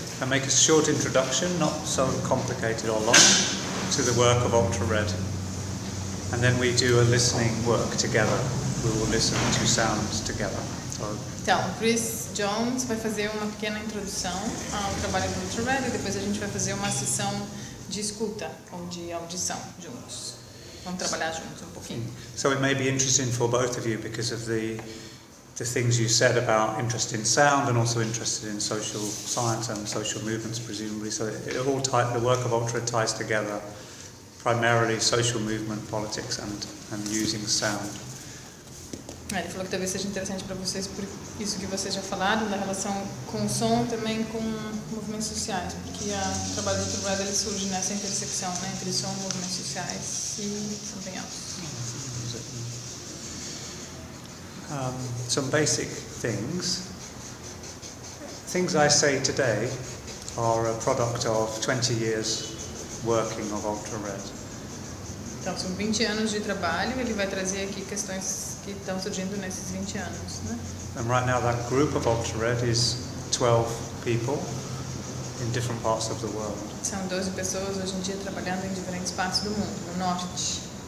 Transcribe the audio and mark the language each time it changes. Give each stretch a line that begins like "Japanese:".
English: I make a short introduction, not so complicated or long, to the work of Ultra-Red. And then we do a listening work together. We will listen to sounds together.
Portuguese: Então, Chris Jones vai fazer uma pequena introdução ao trabalho do Ultra-Red e depois a gente vai fazer uma sessão de escuta ou de audição juntos. Vamos trabalhar juntos um pouquinho.
English: So it may be interesting for both of you because of the things you said about interest in sound and also interest in social science and social movements, presumably. So it all ties, the work of Ultra ties together, primarily social movement, politics, and using sound.
Portuguese: Ele falou que talvez seja interessante para vocês por isso que vocês já falaram, na relação com o som também com movimentos sociais, porque o trabalho de Ultra ele surge nessa intersecção, né, entre som, movimentos sociais e
English: something else. Some basic things. Things I say today are a product of 20 years working of Ultra Red.
Portuguese: Então, são 20 anos de trabalho. Ele vai trazer aqui questões que estão surgindo nesses 20 anos, né?
English: And right now that group of Ultra Red is 12 people in different parts of the world.
Portuguese: São 12 pessoas hoje em dia trabalhando em diferentes partes do mundo, no norte.